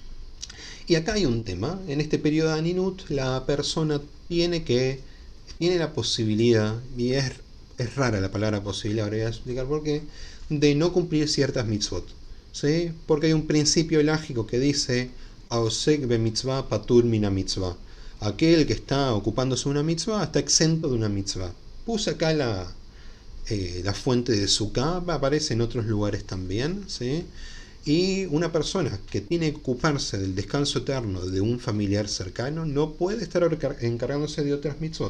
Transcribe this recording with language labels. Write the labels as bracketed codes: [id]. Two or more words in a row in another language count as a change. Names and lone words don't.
[es] Y acá hay un tema. En este periodo de Aninut, la persona tiene la posibilidad, y es rara la palabra posibilidad, ahora voy a explicar por qué, de no cumplir ciertas mitzvot, ¿sí? Porque hay un principio elágico que dice [he] העוסק במצווה פטור מן המצווה. [es] Aquel que está ocupándose de una mitzvah está exento de una mitzvah. Puse acá la fuente de Sukkah, aparece en otros lugares también, ¿sí? Y una persona que tiene que ocuparse del descanso eterno de un familiar cercano no puede estar encargándose de otras mitzvot.